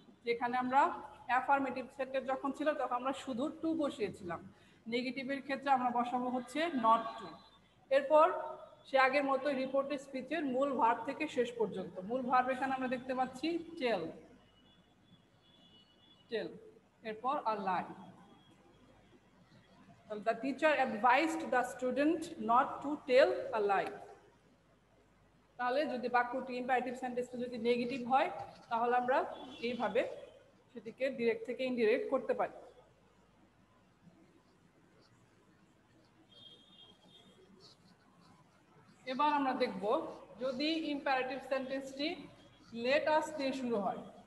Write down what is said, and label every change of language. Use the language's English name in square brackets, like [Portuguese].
[Bangla] যেখানে আমরা affirmative sentence যখন ছিল তখন আমরা শুধু টু বসিয়েছিলাম, নেগেটিভের ক্ষেত্রে আমরা বসাবো হচ্ছে নট টু। এরপর সে আগের মতো রিপোর্টেড স্পিচের মূল ভার্ব থেকে শেষ পর্যন্ত। মূল ভার্ব এখানে আমরা দেখতে পাচ্ছি টেল, টেল। এরপর আর লাই। [English] The teacher advised the student not to tell a lie. [Bangla] তাহলে যদি বাক্যটি ইম্পারেটিভ সেন্টেন্সটা যদি নেগেটিভ হয় তাহলে আমরা এইভাবে সেটিকে ডিরেক্ট থেকে ইনডিরেক্ট করতে পারি। এবার আমরা দেখব যদি ইম্পারেটিভ সেন্টেন্সটি লেট আস দিয়ে শুরু হয়।